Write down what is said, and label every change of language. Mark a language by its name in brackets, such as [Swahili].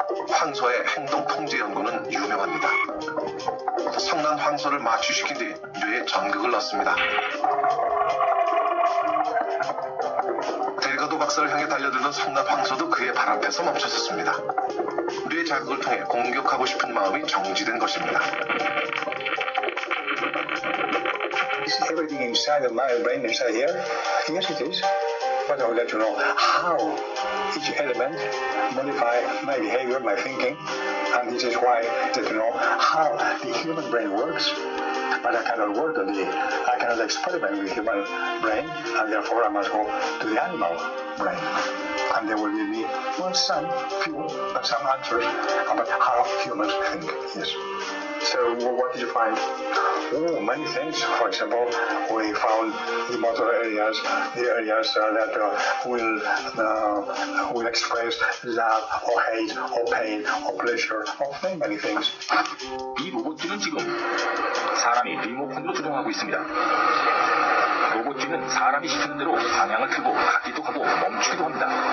[Korean] 황소의 행동 통제 연구는 유명합니다. 성난 황소를 마취시킨 뒤 뇌에 전극을 넣습니다. 델가도 박사를 향해 달려들던 성난 황소도 그의 발 앞에서 멈춰섰습니다. 뇌 자극을 통해 공격하고 싶은 마음이 정지된 것입니다. [English] Is everything inside of my brain inside here? Yes, it is. But I would like to know how each element modify my behavior, my thinking, and this is why I need to know how the human brain works. But I cannot work on I cannot experiment with human brain, and therefore I must go to the animal brain. And they will give me some answers about how humans think. Yes. So what did you find? Oh, many things. For example, we found the motor areas, the areas that will express love or hate or pain or pleasure or many things. [Korean] 이 로봇쥐는 지금 사람이 리모컨으로 조종하고 있습니다. 로봇쥐는 사람이 시키는 대로 방향을 틀고 가기도 하고 멈추기도 합니다.